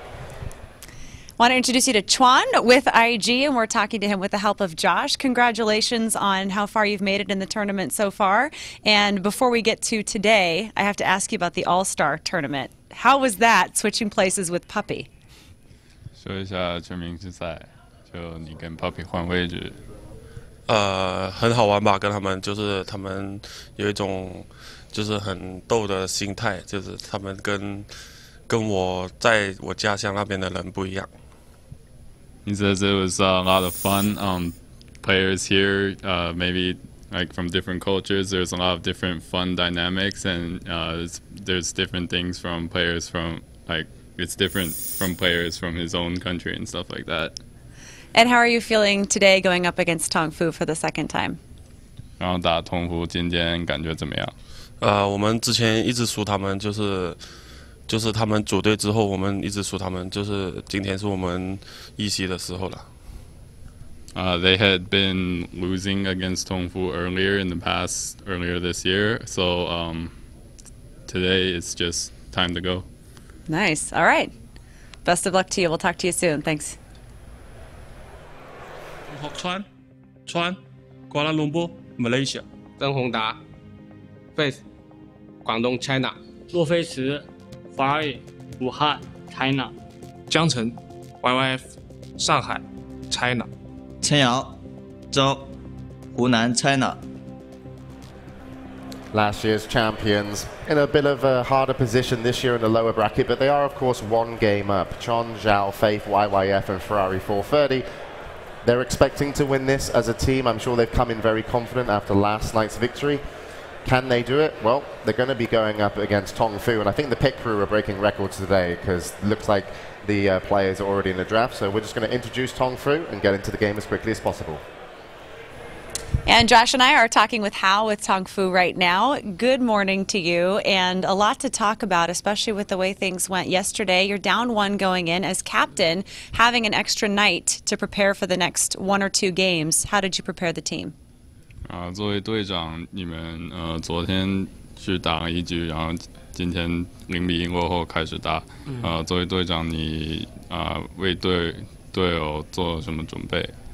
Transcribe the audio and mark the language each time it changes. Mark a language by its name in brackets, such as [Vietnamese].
[English] I want to introduce you to Chuan with IG, and we're talking to him with the help of Josh. Congratulations on how far you've made it in the tournament so far. And before we get to today, I have to ask you about the All-Star tournament. How was that, switching places with Puppy? [Chinese] 说一下全明星赛，就你跟 Puppy 换位置。很好玩吧，跟他们就是他们有一种就是很逗的心态，就是他们跟我在我家乡那边的人不一样。 [English] He says it was a lot of fun. Players here, maybe like from different cultures, there's a lot of different fun dynamics, and there's different things from players from it's different from players from his own country and stuff like that. And how are you feeling today going up against Tong Fu for the second time? [Chinese] 然后打通服今天感觉怎么样？我们之前一直输他们，就是他们组队之后，我们一直输他们，就是今天是我们一席的时候了。 [English] They had been losing against Tongfu earlier this year, so today it's just time to go. Nice. All right. Best of luck to you. We'll talk to you soon. Thanks. 川 Kuala Lumpur Malaysia [Chinese] 曾宏达 Face 广东 China 洛菲茨华裔武汉 China 江晨 YYF 上海 China 陈瑶周湖南 China [English] Last year's champions in a bit of a harder position this year in the lower bracket, but they are of course one game up. Chon, Zhao, Faith, YYF and Ferrari 430. They're expecting to win this as a team. I'm sure they've come in very confident after last night's victory. Can they do it? Well, they're going to be going up against Tong Fu, and I think the pit crew are breaking records today because it looks like the players are already in the draft. So we're just going to introduce Tong Fu and get into the game as quickly as possible. And Josh and I are talking with Hao with Tong Fu right now. Good morning to you, and a lot to talk about, especially with the way things went yesterday. You're down one going in as captain, having an extra night to prepare for the next 1 or 2 games. How did you prepare the team? [Chinese] 作为队长，你们昨天去打了1局，然后今天0比1过后开始打。作为队长，你为队友做什么准备？